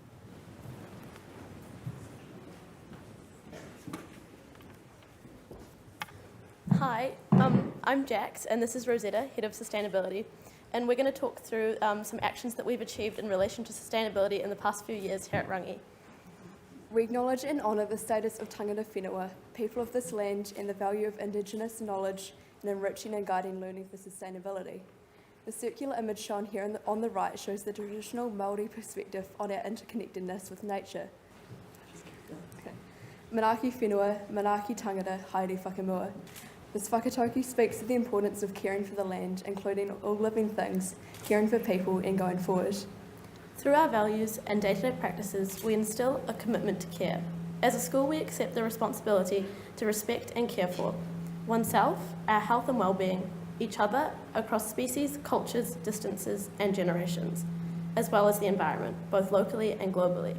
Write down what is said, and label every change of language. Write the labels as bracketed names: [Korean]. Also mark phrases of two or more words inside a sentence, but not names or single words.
[English] Hi, I'm Jax, and this is Rosetta, Head of Sustainability, and we're going to talk through some actions that we've achieved in relation to sustainability in the past few years here at Rangi. We acknowledge and honour the status of [Māori] tangata whenua, [English] people of this land, and the value of Indigenous knowledge in enriching and guiding learning for sustainability. The circular image shown here on the right shows the traditional Māori perspective on our interconnectedness with nature. Okay. [Māori] Manaaki whenua, manaaki tangata, haere whakamua. [English] This whakatauki speaks to the importance of caring for the land, including all living things, caring for people and going forward. Through our values and day-to-day practices, we instil a commitment to care. As a school, we accept the responsibility to respect and care for oneself, our health and well-being, each other across species, cultures, distances and generations, as well as the environment, both locally and globally.